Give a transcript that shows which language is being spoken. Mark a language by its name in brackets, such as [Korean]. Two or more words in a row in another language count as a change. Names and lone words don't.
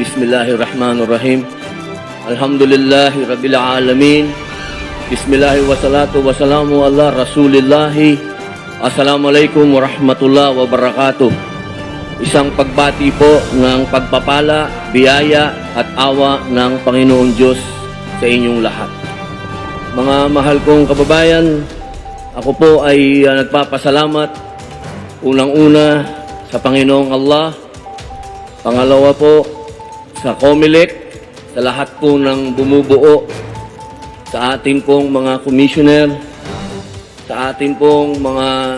[Arabic] بسم الله الرحمن الرحيم. الحمد لله رب العالمين. بسم الله والصلاة والسلام على رسول الله السلام عليكم ورحمة الله وبركاته. [Filipino] Isang pagbati po ng pagpapala, biyaya at awa ng Panginoong Diyos sa inyong lahat. Mga mahal kong kababayan, ako po ay nagpapasalamat unang-una sa Panginoong Allah, pangalawa po sa COMELEC, sa lahat po ng bumubuo, sa ating pong mga commissioner, sa ating pong mga